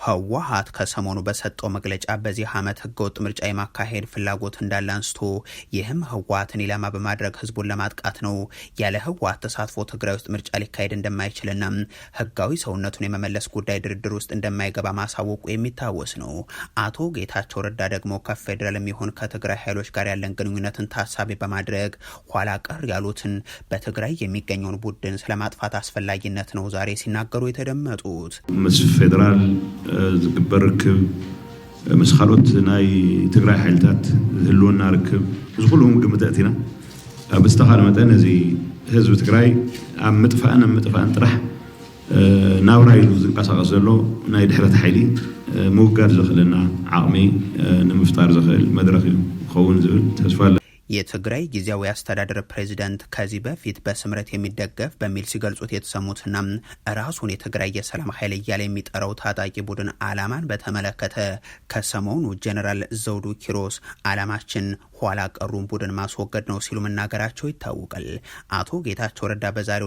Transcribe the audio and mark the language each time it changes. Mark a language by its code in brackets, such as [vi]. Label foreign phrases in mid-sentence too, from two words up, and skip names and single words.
[am] ህወሓት ከሰሞኑ በሰጠው መግለጫ በዚህ ዓመት ህገወጥ ምርጫ የማካሄድ ፍላጎት እንዳለ አንስቶ ይህም ህወሓትን ኢላማ በማድረግ ህዝቡን ለማጥቃት ነው። ያለ ህወሓት ተሳትፎ ትግራይ ውስጥ ምርጫ ሊካሄድ እንደማይችልና ህጋዊ ሰውነቱን የመመለስ ጉዳይ ድርድር ውስጥ እንደማይገባ ማሳወቁ የሚታወስ ነው። አቶ ጌታቸው ረዳ ደግሞ ከፌዴራልም ይሁን ከትግራይ ኃይሎች ጋር ያለን ግንኙነትን ታሳቢ በማድረግ ኋላ ቀር ያሉትን በትግራይ የሚገኘውን ቡድን ስለማጥፋት አስፈላጊነት ነው ዛሬ ሲናገሩ የተደመጡት። [ti] ፌዴራል ዝግበር ርክብ ምስ ካልኦት ናይ ትግራይ ሓይልታት ህልውና ርክብ ዝኩሉም ግምተእቲና ኣብ ዝተኻለ መጠን እዚ ህዝቢ ትግራይ ኣብ ምጥፋእን ጥራሕ ናብራ ኢሉ ዝንቀሳቀስ ዘሎ ናይ ድሕረት ሓይሊ ምውጋድ ዝኽእልና ዓቕሚ ንምፍጣር ዝኽእል መድረክ ክኸውን ዝብል ተስፋ አለ። [am] የትግራይ ጊዜያዊ አስተዳደር ፕሬዚዳንት ከዚህ በፊት በስምረት የሚደገፍ በሚል ሲገልጹት የተሰሙትና ራሱን የትግራይ የሰላም ኃይል እያለ የሚጠራው ታጣቂ ቡድን አላማን በተመለከተ ከሰሞኑ ጀነራል ዘውዱ ኪሮስ አላማችን ኋላ ቀሩን ቡድን ማስወገድ ነው ሲሉ መናገራቸው ይታወቃል። አቶ ጌታቸው ረዳ በዛሬው